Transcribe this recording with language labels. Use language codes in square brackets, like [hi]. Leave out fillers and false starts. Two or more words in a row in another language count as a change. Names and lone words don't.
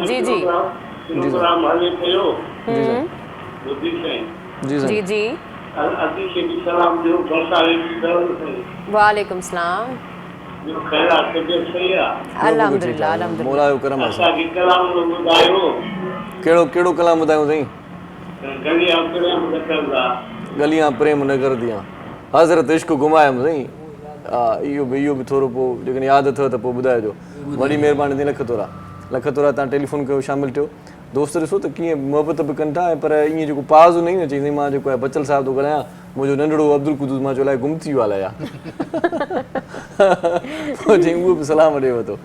[sd] जी जी जी जी [ar] وعليكم السلام. الحمد لله الحمد لله. [sd] मौला जो करम आहे। कहिड़ो कहिड़ो कलाम ॿुधायूं साईं? [pa] गलियां प्रेम नगर दियां हज़रत इश्क घुमायमि साईं। [sd] हा इहो बि थोरो पोइ जेकॾहिं यादि अथव त पोइ ॿुधाइजो। वॾी महिरबानी थी, लख तोरा तव्हां टेलीफोन कयो, शामिलु थियो। दोस्त ॾिसो त कीअं मुहबत बि कनि था, ऐं पर ईअं जेको पाज़ न चई साईं मां जेको आहे बचल साहिब थो ॻाल्हायां, मुंहिंजो नंढड़ो अब्दुल कुदूस मां चयो अलाए गुम थी वियो आहे या चई उहो बि सलाम ॾिए थो।